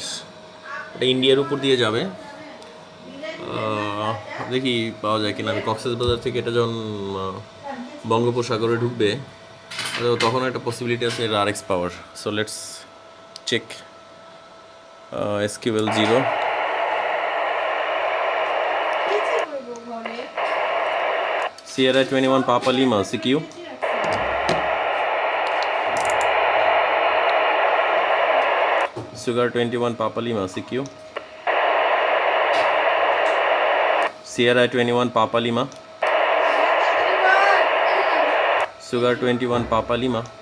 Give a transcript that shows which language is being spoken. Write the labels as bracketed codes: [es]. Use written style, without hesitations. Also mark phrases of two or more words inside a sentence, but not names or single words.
[bn] এটা ইন্ডিয়ার উপর দিয়ে যাবে। দেখি পাওয়া যায় কিনা। আমি কক্সবাজার থেকে এটা যখন বঙ্গোপসাগরে ঢুকবে, তখন একটা পসিবিলিটি আছে এর আরএক্স পাওয়ার। [en] So let's check. এসকিউএল 0, Sierra 21 Papa Lima CQ, Sugar 21 Papa Lima CQ, Sierra 21 Papa Lima, Sugar 21 Papa Lima,